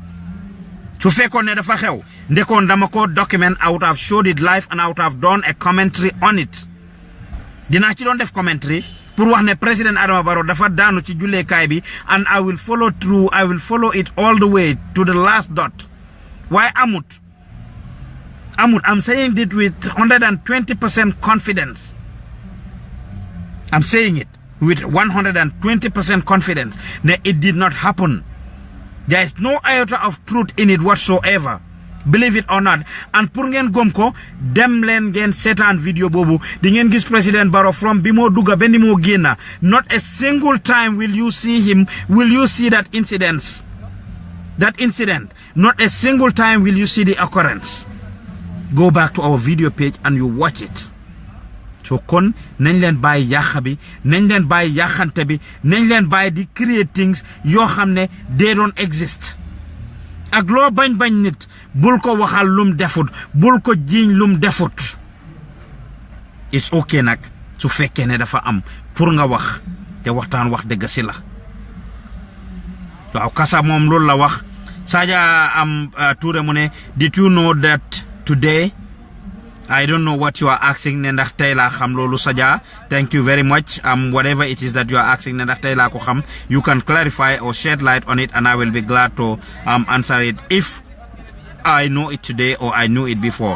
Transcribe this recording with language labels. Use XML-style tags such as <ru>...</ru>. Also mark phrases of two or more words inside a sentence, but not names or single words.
<wo>Su fekkoon ne dafa xew ndekoon dama ko document,</wo> <en>I would have showed it live and I would have done a commentary on it.</en> <wo>Dinaa ci doon def commentary pour wax ne President Adama Barrow dafa daanu ci julleekaay bi,</wo> <en>and I will follow through, I will follow it all the way to the last dot.</en> <wo>Why amut?</wo> <en>I'm saying it with 120% confidence. I'm saying it with 120% confidence that it did not happen. There is no iota of truth in it whatsoever. Believe it or not.</en> <wo>And pour ngeen gom ko dem leen ngeen seetaan video boobu di ngeen gis President Barrow from bi moo dugga benn moo génna.</wo> <en>Not a single time will you see him, will you see that incident. Not a single time will you see the occurrence. Go back to our video page and you watch it.</en> <wo>So kon nañ leen bàyyi yàq bi, nañ leen bàyyi yàqante bi, nañ leen bàyyi di</wo> <en>create things</en> <wo>yoo xam ne</wo> <en>they don't exist.</en> <wo>Ak loo bañ nit bul ko waxal lum defut, bul ko jiiñ lum defut.</wo> <en>It's okay</en> <wo>nag su fekkee ne dafa am pour nga wax te waxtaan wax dëgg si la. Waaw kasa moom loolu la wax. Saja Touré mu ne,</wo> <en>did you know that today? I don't know what you are asking. Nendak Taylor Ham Lolu Saja. Thank you very much. Whatever it is that you are asking, Nendak Taylor Koham, you can clarify or shed light on it, and I will be glad to answer it if I know it today or I knew it before.</en>